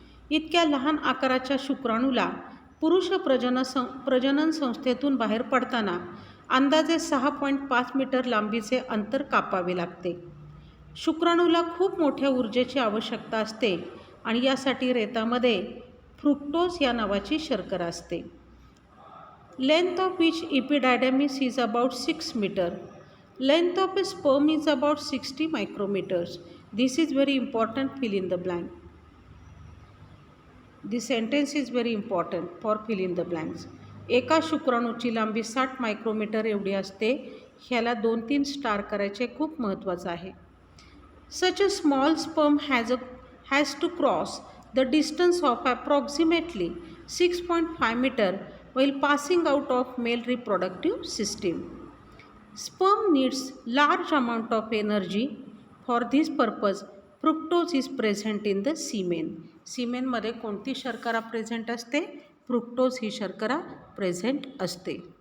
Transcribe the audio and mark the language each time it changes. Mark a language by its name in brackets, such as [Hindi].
[Marathi] इतक्या लहान आकाराच्या शुक्राणूला पुरुष प्रजनन संस्थेतून बाहेर पडताना अंदाजे 6.5 मीटर लांबीचे अंतर कापावे लागते. शुक्राणूला खूप मोठ्या ऊर्जेची आवश्यकता असते आणि यासाठी रेतामध्ये फ्रुक्टोज या नावाची शर्करा असते. [English] Length of which epididymis is about 6 metre. Length of a sperm is about 60 micrometers. This is very important, fill in the blank. This sentence is very important for fill in the blanks. [Marathi] एका शुक्राणूची लांबी 60 micrometre एवढी असते. ह्याला 2-3 star करायचे, खूप महत्त्वाचं आहे. [English] Such a small sperm has to cross the distance of approximately 6.5 meter while passing out of male reproductive system. Sperm needs large amount of energy. For this purpose, fructose is present in the semen. [Marathi] सीमेनमध्ये कोणती शर्करा present असते? Fructose ही शर्करा present असते.